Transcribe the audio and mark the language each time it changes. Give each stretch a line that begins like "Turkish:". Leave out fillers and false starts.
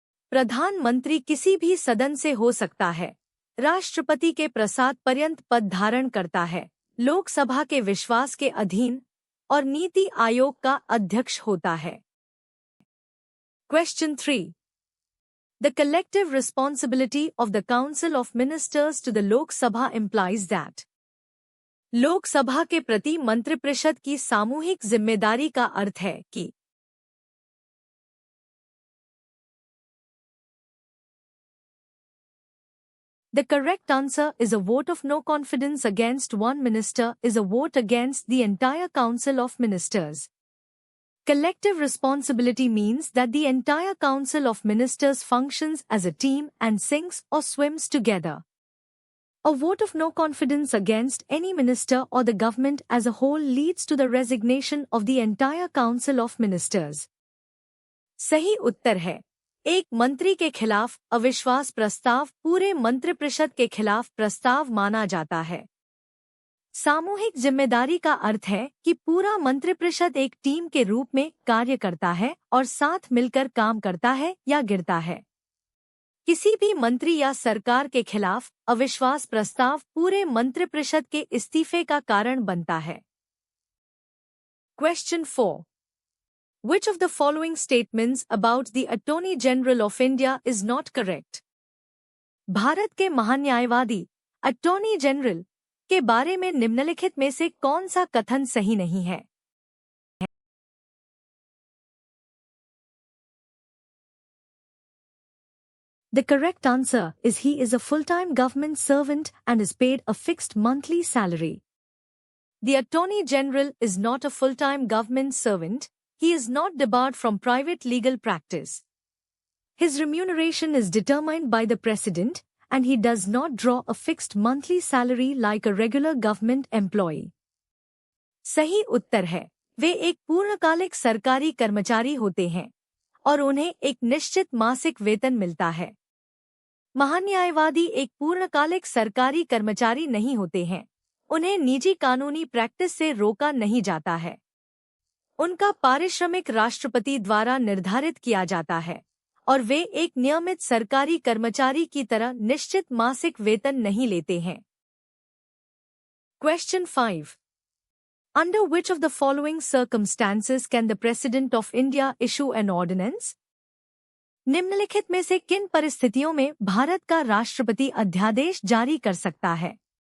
Hindi: प्रधानमंत्री किसी भी सदन से हो सकता है, राष्ट्रपति के प्रसाद पर्यंत पद धारण करता है, लोकसभा के विश्वास के अधीन और नीति आयोग का अध्यक्ष होता है।
English: Question 3. The collective responsibility of the Council of Ministers to the Lok Sabha implies that
Hindi: Lok Sabha के प्रति मंत्रिपरिषद की सामूहिक जिम्मेदारी का अर्थ है कि
English: The correct answer is a vote of no confidence against one minister is a vote against the entire Council of Ministers. Collective responsibility means that the entire Council of Ministers functions as a team and sinks or swims together. A vote of no confidence against any minister or the government as a whole leads to the resignation of the entire Council of Ministers.
Hindi: सही उत्तर है एक मंत्री के खिलाफ अविश्वास प्रस्ताव पूरे मंत्रिपरिषद के खिलाफ प्रस्ताव माना जाता है। सामूहिक जिम्मेदारी का अर्थ है कि पूरा मंत्रिपरिषद एक टीम के रूप में कार्य करता है और साथ मिलकर काम करता है या गिरता है। किसी भी मंत्री या सरकार के खिलाफ अविश्वास प्रस्ताव पूरे मंत्रिपरिषद के इस्तीफे का कारण बनता है।
English: Question 4. Which of the following statements about the Attorney General of India is not correct?
Hindi: Bharat के महान्यायवादी अटॉर्नी जनरल के बारे में निम्नलिखित में से कौन सा कथन सही नहीं है?
English: The correct answer is he is a full-time government servant and is paid a fixed monthly salary. The Attorney General is not a full-time government servant. He is not debarred from private legal practice. His remuneration is determined by the President, and he does not draw a fixed monthly salary like a regular government employee.
Hindi: सही उत्तर है, वे एक पूर्णकालिक सरकारी कर्मचारी होते हैं और उन्हें एक निश्चित मासिक वेतन मिलता है। महान्यायवादी एक पूर्णकालिक सरकारी कर्मचारी नहीं होते हैं। उन्हें निजी कानूनी प्रैक्टिस से रोका नहीं जाता है। उनका पारिश्रमिक राष्ट्रपति द्वारा निर्धारित किया जाता है और वे एक नियमित सरकारी कर्मचारी की तरह निश्चित मासिक वेतन नहीं लेते हैं।
English: Question 5. Under which of the following circumstances can the President of India issue an ordinance?
Hindi: निम्नलिखित में से किन परिस्थितियों में भारत का राष्ट्रपति अध्यादेश जारी कर सकता है?